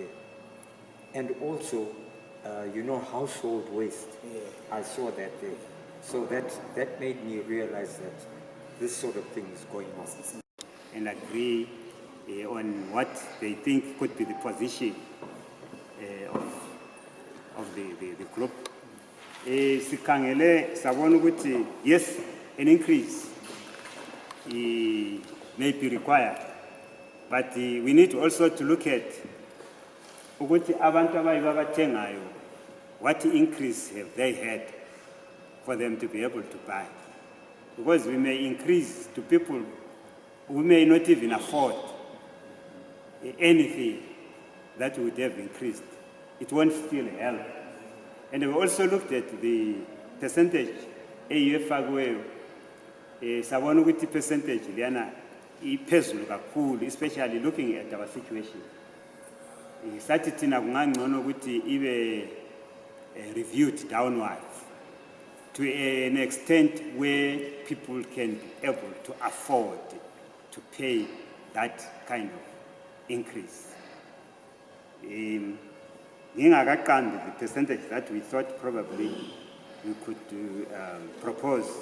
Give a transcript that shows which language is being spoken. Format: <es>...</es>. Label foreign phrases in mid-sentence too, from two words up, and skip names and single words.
<en>And also, household waste. I saw that there. So that made me realize that this sort of thing is going on. And agree on what they think could be the position of the group.</en> <nd>Sikangele sabona ukuthi</nd> <en>yes, an increase may be required, but we need also to look at</en> <nd>ukuthi abantu abayibabathengayo</nd> <en>what increase have they had for them to be able to buy, because we may increase to people who may not even afford anything that would have increased. It won't still help. And we also looked at the percentage</en> <nd>eyefakweyo sabona ukuthi</nd> <en>percentage</en> <nd>liyana iphezulu kakhulu,</nd> <en>especially looking at our situation.</en> <nd>Sathi thina kungangcono ukuthi ibe</nd> <en>reviewed downwards to an extent where people can be able to afford to pay that kind of increase. The percentage that we thought probably we could propose.</en>